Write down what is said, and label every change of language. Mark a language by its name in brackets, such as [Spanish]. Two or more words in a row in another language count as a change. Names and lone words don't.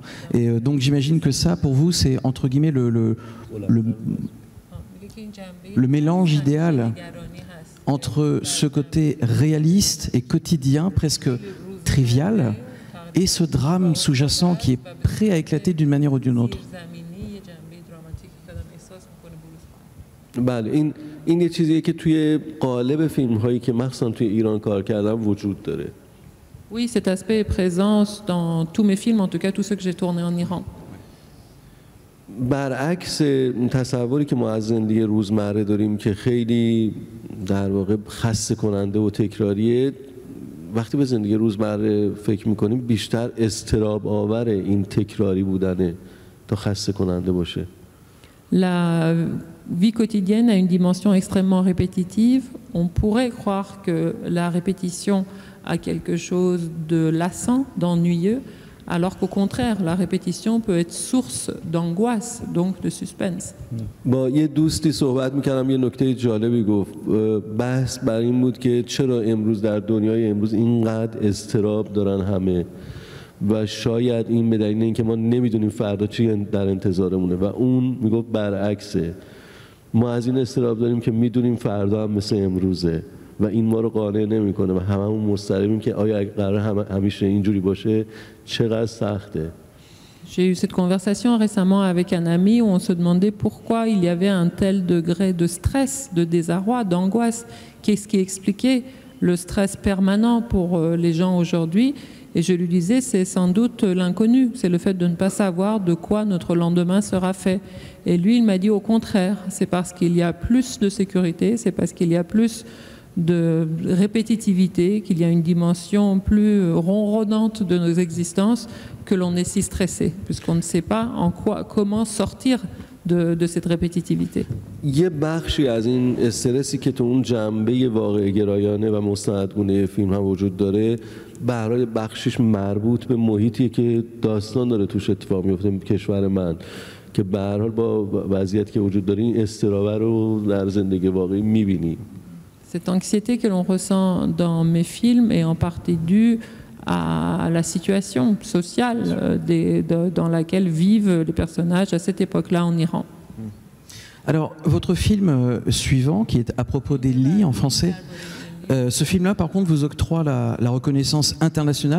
[French] Et donc j'imagine que ça, pour vous, c'est entre guillemets le mélange idéal entre ce côté réaliste et quotidien, presque trivial, et ce drame sous-jacent qui est prêt à éclater d'une manière ou d'une autre. [Persian] بله این یه چیزیه که توی قالب فیلم‌هایی که مخصوصا توی ایران کار کردم وجود داره. [French] Oui, cet aspect est présent dans tous mes films, en tout cas tous ceux que j'ai tournés en Iran. [Persian] برعکس تصوری که ما از زندگی روزمره داریم که خیلی در واقع خسته کننده و تکراریه، وقتی به زندگی روزمره فکر می‌کنیم بیشتر اضطراب آور این تکراری بودنه تا خسته کننده باشه. [French] La vie quotidienne a une dimension extrêmement répétitive. On pourrait croire que la répétition a quelque chose de lassant, d'ennuyeux, alors qu'au contraire, la répétition peut être source d'angoisse, donc de suspense. [Persian] با یه دوستی صحبت می‌کردم، یه نکته جالبی گفت. بحث بر این بود که چرا امروز در دنیای امروز اینقدر اضطراب دارن همه و شاید این به دلیل اینکه ما نمیدونیم فردا چی در انتظارمونه و اون میگفت برعکسه. ما از این اضطراب داریم که میدونیم فردا هم مثل امروزه و این ما رو قانع نمیکنه و هممون مضطربیم که آیا قرار همیشه اینجوری باشه چقدر سخته. [French] J'ai eu cette conversation récemment avec un ami où on se demandait pourquoi il y avait un tel degré de stress, de désarroi, d'angoisse. Qu'est-ce qui expliquait le stress permanent pour les gens aujourd'hui? Et je lui disais, c'est sans doute l'inconnu, c'est le fait de ne pas savoir de quoi notre lendemain sera fait. Et lui, il m'a dit au contraire, c'est parce qu'il y a plus de sécurité, c'est parce qu'il y a plus de répétitivité, qu'il y a une dimension plus ronronnante de nos existences que l'on est si stressé, puisqu'on ne sait pas comment sortir de cette répétitivité. [Persian] یه بخشی از این استرسی که تو اون جنبه واقع گرایانه و مستندگونه فیلم هم وجود داره به هر حال بخشش مربوط به محیطیه که داستان داره توش اتفاق میفته کشور من که به هر حال با وضعیتی که وجود داره این استرابه رو در زندگی واقعی می‌بینی. [French] Cette anxiété que l'on ressent dans mes films est en partie due à la situation sociale dans laquelle vivent les personnages à cette époque-là en Iran. Alors, votre film suivant, qui est à propos des lits en français, ce film-là, par contre, vous octroie la reconnaissance internationale.